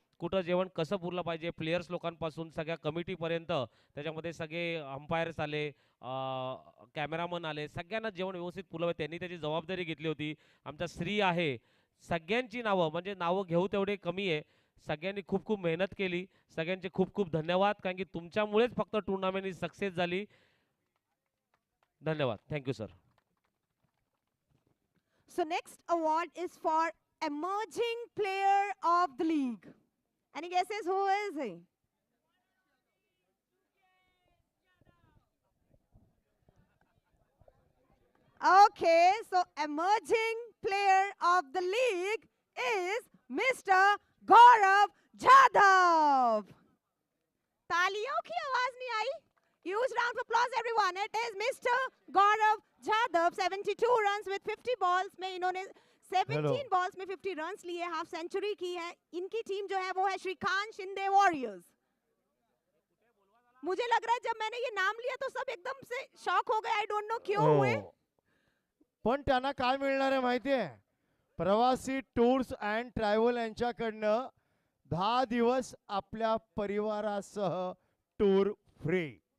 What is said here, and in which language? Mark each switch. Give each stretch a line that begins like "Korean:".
Marathi: कुठं जेवण कसं पुरलं पाहिजे, प्लेयर्स लोकांपासून सगळ्या कमिटीपर्यंत, त्याच्यामध्ये सगळे अंपायर्स आले, कॅमेरामन आले, सगळ्यांना जेवण व्यवस्थित पुरलं, त्यांनी त्याची जबाबदारी घेतली होती. आमचा श्री आहे, सगळ्यांची नावं म्हणजे नावं घेऊ तेवढे कमी आहे. सगळ्यांनी खूप खूप मेहनत केली, सगळ्यांचे खूप खूप धन्यवाद, कारण की तुमच्यामुळेच फक्त टुर्नामेंट ही सक्सेस झाली. धन्यवाद. Thank you sir.
English: So next award is for emerging player of the league. Any guesses who is he? Okay, so emerging player of the league is Mr. Gaurav Jadhav.
Hindi: तालियों की आवाज नहीं आई.
English: Huge round of applause everyone. It is Mr.
Hindi: Gaurav Jadhav,
English: 72 runs with 50 balls
Hindi: में इन्होंने 17 balls में 50 runs लिए, half century की है. इनकी टीम जो है वो है श्रीकांत शिंदे वॉरियर्स. मुझे लग रहा है जब मैंने ये नाम लिया तो सब एकदम से शॉक हो गए.
English: I don't know क्यों हुए.
Marathi: पण त्यांना काय मिळणार आहे माहिती आहे? प्रवासी टूर्स अँड ट्रॅव्हल यांच्याकडनं 10 दिवस आपल्या परिवारासह टूर फ्री.